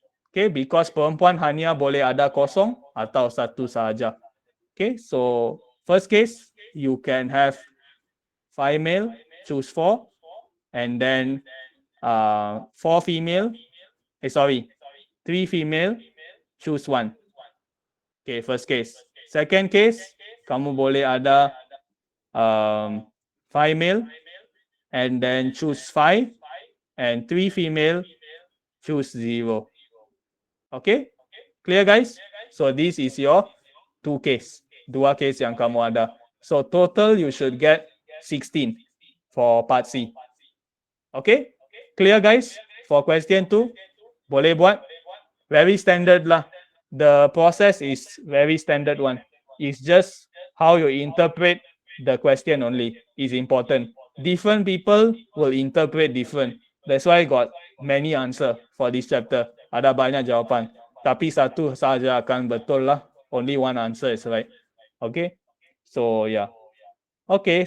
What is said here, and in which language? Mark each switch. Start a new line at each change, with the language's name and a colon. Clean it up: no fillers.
Malay: Okay, because perempuan hanya boleh ada kosong atau 1 sahaja.
English: Okay, so first case you can have 5 male choose 4 and then 4 female 3 female choose 1. Okay, first case. Second case,
Malay: kamu boleh ada
English: 5 male and then choose 5 and 3 female choose 0. Okay, clear guys? So this is your 2 case.
Malay: 2 case yang kamu ada.
English: So total you should get 16 for part C. Okay, clear guys? For question 2,
Malay: boleh buat?
English: Very standard lah. The process is very standard one. It's just how you interpret the question only is important. Different people will interpret different. That's why I got many answer for this chapter.
Malay: Ada banyak jawapan. Tapi satu saja akan betul lah.
English: Only one answer is right. Okay. So yeah. Okay.